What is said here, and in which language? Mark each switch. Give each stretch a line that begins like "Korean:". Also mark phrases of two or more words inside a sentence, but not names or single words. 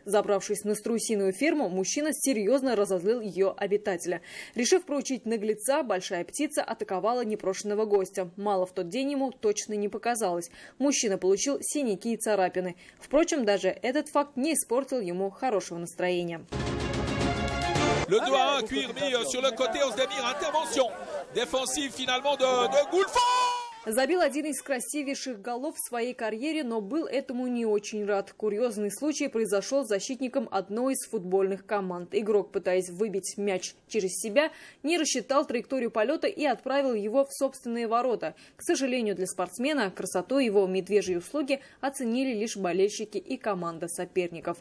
Russian: Забравшись на страусиную ферму, мужчина серьезно разозлил ее обитателя. Решив проучить наглеца, большая птица атаковала непрошенного гостя. Мало в тот день ему точно не показалось. Мужчина получил синяки и царапины. Впрочем, даже этот факт не испортил ему хорошего настроения.
French: Le 2-1, Cuir mis sur le côté, on se dit intervention défensive finalement de Goulfon.
Russian: Забил один из красивейших голов в своей карьере, но был этому не очень рад. Курьезный случай произошел с защитником одной из футбольных команд. Игрок, пытаясь выбить мяч через себя, не рассчитал траекторию полета и отправил его в собственные ворота. К сожалению для спортсмена, красоту его медвежьей услуги оценили лишь болельщики и команда соперников.